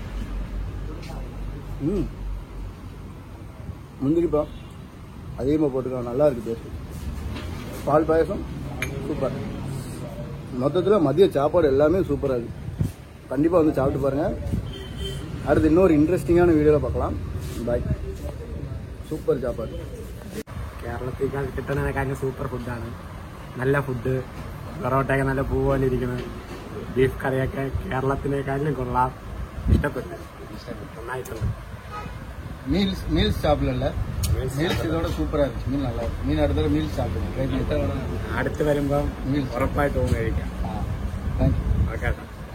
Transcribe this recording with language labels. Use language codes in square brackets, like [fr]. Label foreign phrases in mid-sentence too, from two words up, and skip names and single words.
[ta] முந்திரிப்பா அதிகமாக போட்டுக்கலாம், நல்லா இருக்கு டேஸ்ட். பால் பாயசம் சூப்பர். மொத்தத்தில் மதிய சாப்பாடு எல்லாமே சூப்பராக இருக்குது. கண்டிப்பாக வந்து சாப்பிட்டு பாருங்கள். அடுத்து இன்னொரு [ml] ഇൻട്രസ്റ്റിംഗാன വീഡിയോയിൽ [ta] பார்க்கலாம். பாய். [ml] സൂപ്പർ ചാപ്പാട്. കേരളത്തേക്കാൾ കിട്ടുന്ന കാര്യം സൂപ്പർ ഫുഡാണ്. നല്ല ഫുഡ്, പൊറോട്ടയൊക്കെ നല്ല പൂ പോലെ ഇരിക്കുന്നത്, ബീഫ് കറിയൊക്കെ കേരളത്തിനേക്കാളും കൊള്ളാം. ഇഷ്ടപ്പെട്ടു, നന്നായിട്ടുണ്ട്. [ta] மீல்ஸ் சாப்பிடல, மீல்ஸ் இதோட சூப்பராக இருந்துச்சு. மீன் நல்லா இருக்கு. மீன் அடுத்த மீல்ஸ் சாப்பிடுங்க. [ml] അടുത്ത് വരുമ്പോൾ ഉറപ്പായിട്ട് കഴിക്കാം. [ta] தேங்க்யூ. [ml] ഓക്കെ.